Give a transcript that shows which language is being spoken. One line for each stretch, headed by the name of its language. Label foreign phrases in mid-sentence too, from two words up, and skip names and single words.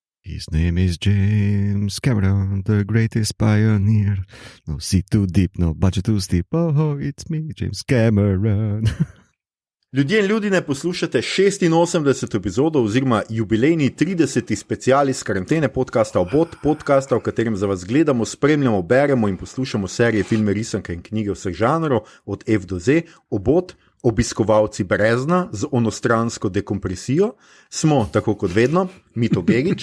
English: His name is James Cameron, the greatest pioneer. No sea too deep, no budget too steep. Oh, it's me, James Cameron.
Slovenian: Ljudje in ljudine, poslušate 86. epizodo oziroma jubilejni 30. special iz karantene podcasta Obot, podcasta, v katerem za vas gledamo, spremljamo, beremo in poslušamo serije, filme, risanke in knjige vseh žanrov, od F do Z. Obot, obiskovalci brezna z onostransko dekompresijo, smo, tako kot vedno, Mito Begić,